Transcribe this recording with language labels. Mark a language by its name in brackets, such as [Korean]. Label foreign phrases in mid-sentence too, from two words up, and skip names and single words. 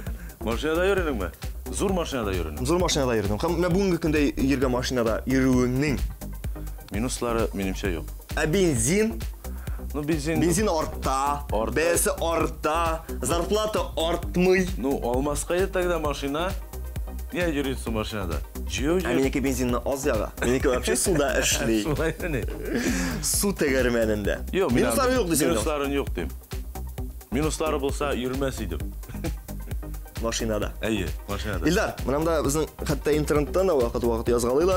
[Tatar] Машинада йөрүнеңме? Зур машинада йөрүнүң. Зур машинада йөрүнүң. Һәм менә бүгенге көндә йөргән машинада йөрүеңнең минуслары минемчә юк. Бензин Ну бензин арта, бәясе арта, зарплата артмый. Ну алмаска тогда машина. Не йөрисең машинада. Минеке бензинны аз яга. Минеке вообще суда эшли. Су тегәрмәнендә. Минуслары юк дисең. Минуслары юк дим. Минуслары булса йөрмәс идем. Машинада. Машинада. Илдар, менә безнең хәтта интернеттан да вакыт язгалыйлар.